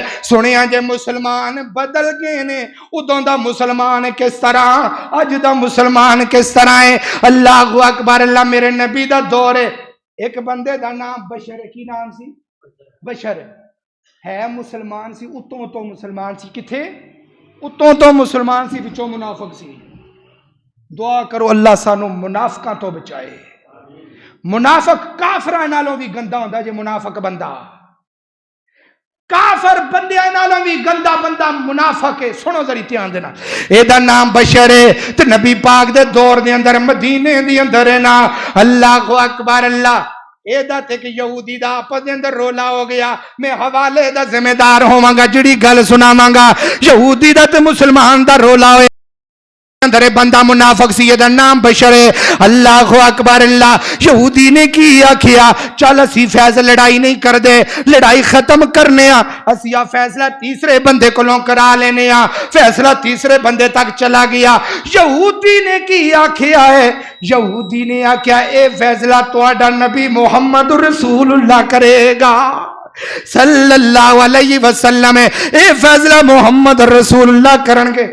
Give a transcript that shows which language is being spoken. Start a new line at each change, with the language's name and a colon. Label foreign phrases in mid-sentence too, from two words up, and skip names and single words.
Punjabi: سنیا جے مسلمان بدل گئے نے، ادوں دا مسلمان کس طرح، اج دا مسلمان کس طرح ہے۔
Arabic: اللہ اکبر،
Punjabi: اللہ میرے نبی دا دور ہے۔ ایک بندے دا نام بشر، کی نام سی؟ بشر ہے، مسلمان سی، اتوں تو مسلمان سی، کتھے؟ اتوں تو مسلمان سی، بچوں منافق سی۔ دعا کرو اللہ سانو منافقاں تو بچائے۔ منافق کافرہ نالوں بھی گندہ ہوندہ جے منافق بندہ، کافر بندے نالوں بھی گندہ بندہ منافق ہے۔ سنو ذری دھیان دینا، اے دا نام بشر ہے تے نبی پاک دے دور دے اندر مدینے دے اندر ہے نا۔
Arabic: اللہ اکبر،
Punjabi: اللہ اے دا تے کہ یہودی دا آپس دے اندر رولا ہو گیا۔ میں حوالے دا ذمہ دار ہوواں گا، جڑی گل سناواں گا۔ یہودی دا تے مسلمان دا رولا ہوئے اندر بندہ منافق سی، دا نام بشر ہے۔
Arabic: اللہ اکبر،
Punjabi: اللہ یہودی نے کی آکھیا چل اسی فیصلہ لڑائی نہیں کر دے، لڑائی ختم کرنے اسی فیصلہ تیسرے بندے کولوں کرا لینے، فیصلہ تیسرے بندے تک چلا گیا۔ یہودی نے کی آکھیا ہے، یہودی نے آکھیا اے فیصلہ تہاڈا نبی
Arabic: محمد رسول اللہ
Punjabi: کرے گا
Arabic: صلی اللہ علیہ وسلم،
Punjabi: اے فیصلہ
Arabic: محمد رسول اللہ
Punjabi: کرن گے۔